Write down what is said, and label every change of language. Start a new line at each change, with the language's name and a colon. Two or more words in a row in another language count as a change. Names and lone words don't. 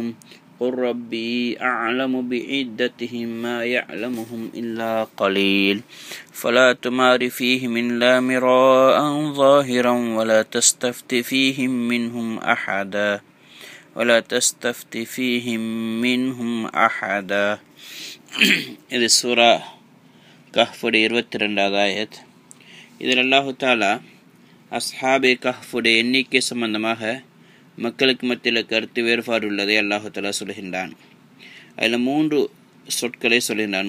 Arabic: قل ربي أعلم بعدتهم ما يعلمهم إلا قليل فلا تمار فيهم إلا مراء ظاهرا ولا تستفت فيهم منهم أحدا
Tamil: இது சூரா கஹ்ஃபுடைய 22வது ஆயத். இதில்
Arabic: الله تعالى
Tamil: அஸ்ஹாபே கஹ்ஃபுடைய எண்ணிக்கை சம்பந்தமாக மக்களுக்கு மத்தியில் கருத்து வேறுபாடு உள்ளதை
Arabic: الله تعالى
Tamil: சொல்கின்றான். அதில் 3 சொற்களை சொல்கின்றான்.